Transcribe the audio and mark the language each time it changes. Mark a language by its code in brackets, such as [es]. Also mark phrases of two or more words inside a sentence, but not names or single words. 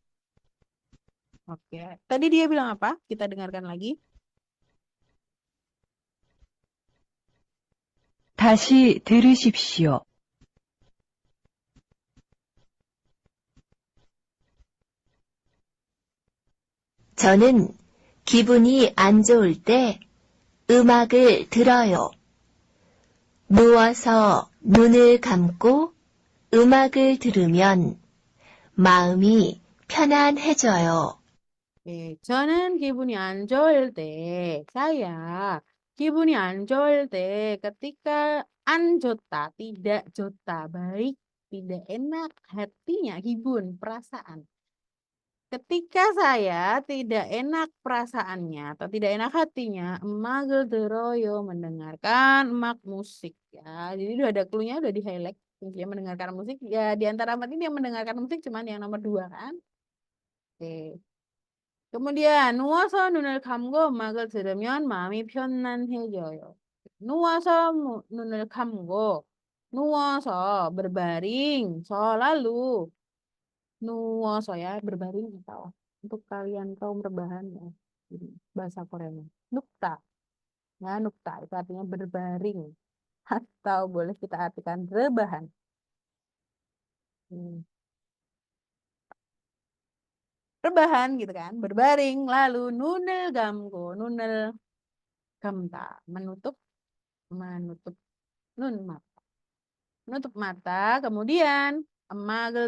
[id] Oke, tadi dia bilang apa? Kita dengarkan lagi. [ko] 다시 들으십시오. 저는 기분이 안 좋을 때 음악을 들어요. 누워서 눈을 감고 음악을 들으면 마음이 편안해져요. 저는 기분이 안 좋을 때, saya 기분이 안 좋을 때 ketika an 좋다, tidak 좋다, [id] baik, tidak enak, hatinya, [ko] gibun, perasaan. [id] Ketika saya tidak enak perasaannya atau tidak enak hatinya, [ko] 음악을 들어요 [id] mendengarkan emak musik ya. Jadi udah ada clue-nya, udah di highlight. Kuncinya mendengarkan musik ya, di antara empat ini yang mendengarkan musik cuman yang nomor 2 kan. Oke. Kemudian [ko] 누워서 눈을 감고 음악을 들으면 마음이 편안해져요. 눈을 감고 누워서 [id] berbaring lalu nuwoso ya berbaring atau untuk kalian kaum rebahan ya ini bahasa Koreanya nukta ya nukta itu artinya berbaring atau boleh kita artikan rebahan. Rebahan gitu kan berbaring lalu [ko] 눈을 감다 [id] menutup menutup mata kemudian emagel